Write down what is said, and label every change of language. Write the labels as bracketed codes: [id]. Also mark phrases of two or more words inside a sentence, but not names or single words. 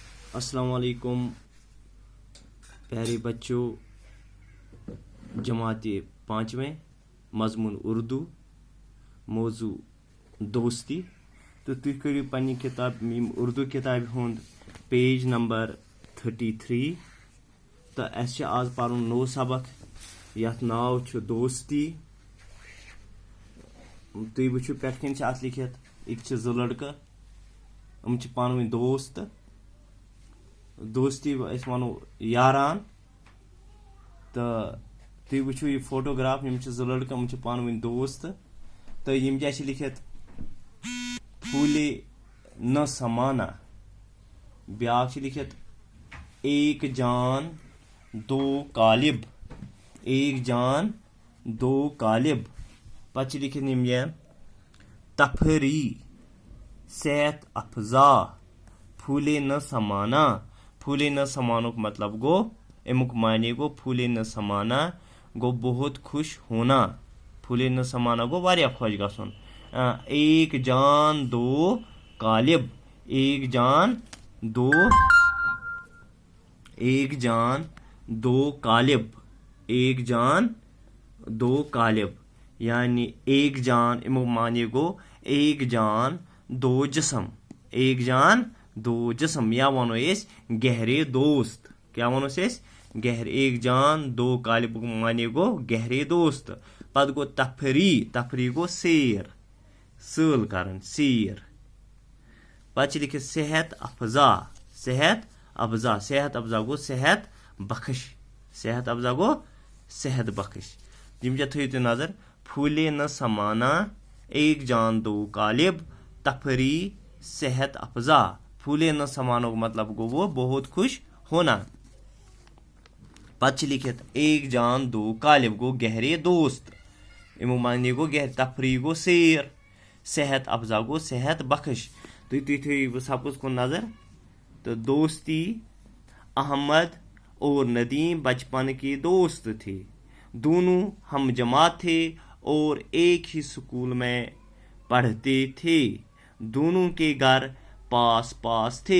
[ur] السلام علیکم پیارے بچو. جماعت 5ویں مضمون اردو موضوع دوستی. [ks] तो तुम करो पन्नी किताब उर्दू किताब हुंद पेज नंबर 33। तो अस आज पर्न नो सबक यथ नाव छु दोस्ती। तुम वुचु पे अत लिखित एक जो लड़का हम पान वन दोस्त दोस्ती वनो यारान। तो तुम वुचु यह फोटोग्राफ जो लड़का हम पान वन दोस्त। तो यम क्या लिखित [ur] پھولے نہ سمانا. [ks] ब्याक लिखित [ur] ایک جان دو قالب. ایک جان دو قالب. [ks] पच लिखित यम तफरी [ur] صحت افزا پھولے نہ سمانا. [ks] फूले न समानुक मतलब गो अमुक माने गो [ur] پھولے نہ سمانا [ks] गो [ur] بہت خوش ہونا. پھولے نہ سمانا [ks] गो वारिया खुश गसुन। [ur] ایک جان دو قالب. ایک جان دو قالب. ایک جان دو قالب [ks] यानी एक जान अमुक माने गो [ur] ایک جان دو جسم. ایک جان دو جسم یا وَنو گہرے دوست. [ks] क्या वनो गहरे [ur] ایک جان دو قالب [ks] माने गो [ur] گہرے دوست. [ks] पद गो तफरी। तफरी गो सैर सल करन सैर। पच लिखित [ur] صحت افزا۔ صحت افزا. صحت افزا [ks] गो [ur] صحت بخش. صحت افزا [ks] गो [ur] صحت بخش. [ks] यम थो नजर [ur] پھولے نہ سمانا ایک جان دو قالب تفریح صحت افزا. [ks] फूले न समानो मतलब गो [ur] وہ بہت خوش ہونا. [ks] पच लिखित [ur] ایک جان دو قالب [ks] गो [ur] گہرے دوست. [ks] इमो माने गो गहरे तफरी गो सैर। [ur] صحت افزا [ks] गो [ur] صحت بخش. [ks] तो थो सबकुछ को नजर। [ur] تو دوستی احمد اور ندیم بچپن کے دوست تھے. دونوں ہم جماعت تھے اور ایک ہی اسکول میں پڑھتے تھے. دونوں کے گھر پاس پاس تھے.